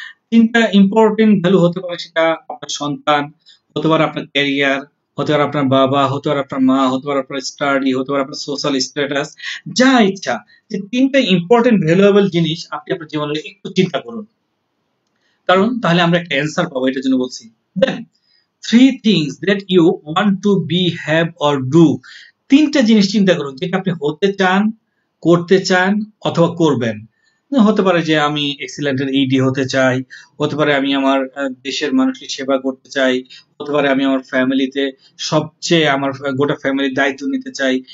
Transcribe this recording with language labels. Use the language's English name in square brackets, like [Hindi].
[Bangla] 3টা important value হতে পারে সেটা আপনার সন্তান, হতে পারে আপনার ক্যারিয়ার, হতে পারে আপনার বাবা, হতে পারে আপনার মা, হতে পারে আপনার স্টাডি, হতে পারে আপনার সোশ্যাল স্ট্যাটাস, যা ইচ্ছা। যে 3টা ইম্পর্টেন্ট ভ্যালুয়েবল জিনিস আপনি আপনার জীবনে একটু চিন্তা করুন, কারণ তাহলে আমরা একটা অ্যান্সার পাবো, এটার জন্য বলছি। [English] Then 3 things that you want to be, have or do। [Bangla] 3টা জিনিস চিন্তা করুন যেটা আপনি হতে চান, করতে চান অথবা করবেন। হতে পারে যে আমি এক্সিলেন্টের ইডি হতে চাই, হতে পারে আমি আমার দেশের মানুষের সেবা করতে চাই, হতে পারে আমি আমার ফ্যামিলিতে সবচেয়ে আমার গোটা ফ্যামিলির দায়িত্ব নিতে চাই।